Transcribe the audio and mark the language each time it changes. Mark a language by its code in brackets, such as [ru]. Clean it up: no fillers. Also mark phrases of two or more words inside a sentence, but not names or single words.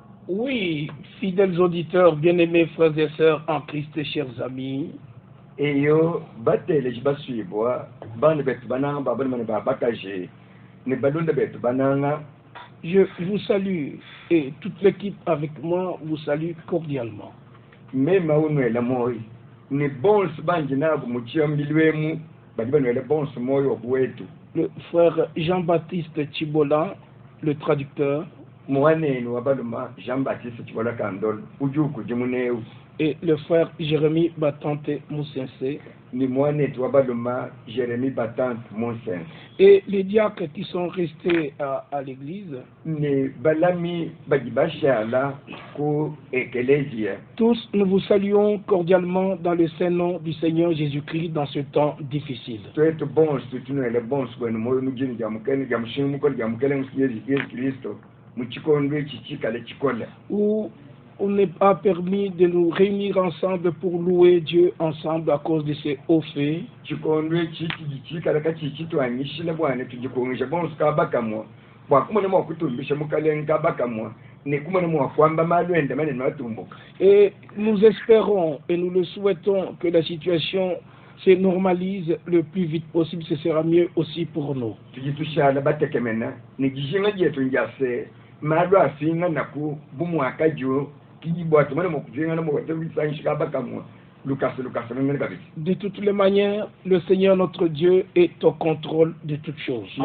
[fr] Oui, fidèles auditeurs, bien-aimés frères et sœurs en Christ et chers amis, [lu] eyo batele jibaswibwa bana betu bananga babana mane babakaje ne balunda betu bananga. [fr] je vous salue et toute l'équipe avec moi vous salue cordialement. [lu] Mema unwela moyo ni bonse banji nabo muchiambilwemu bali banwela bonse moyo obwetu. [fr] Le frère Jean-Baptiste Chibola, le traducteur, [lu] Mwanenu wabaluma Jean-Baptiste Chibola Kandol ujuku jimuneu, [fr] et le frère Jérémie Batante Moussense, [lu] ni mwanetu wabaluma Jérémie Batante Monsen, [fr] et les diacres qui sont restés à l'église. [lu] ni balami bajibashala ku ekelesia. [fr] Tous, nous vous saluons cordialement dans le saint nom du Seigneur Jésus-Christ dans ce temps difficile. [lu] Twetu bonse tutunwele bonse kwenu moyo mujini jamukene jamushimu ko jamukene Yesu Kristo muchikondwe chichikale chikola. [fr] Où on n'est pas permis de nous réunir ensemble pour louer Dieu ensemble à cause de ces hauts faits. [lu] Chikondwe chichikale ka chichitwanyishile bwana tujikongesha bonse kabakamwa bwakumene mwakutumbisha mukalen kabakamwa ne kumene mwakwamba malwende mane matumbuka. [fr] Et nous espérons et nous le souhaitons que la situation se normalise le plus vite possible. Ce sera mieux aussi pour nous. [lu] Tujitushala batekemena ni jishinga jetu njase malu asinga naku bumwaka jo kijibwatu mane mwakujenga na mwatebisanyisha kabakamwa. [fr] De toutes les manières, le Seigneur notre Dieu est au contrôle de toutes choses.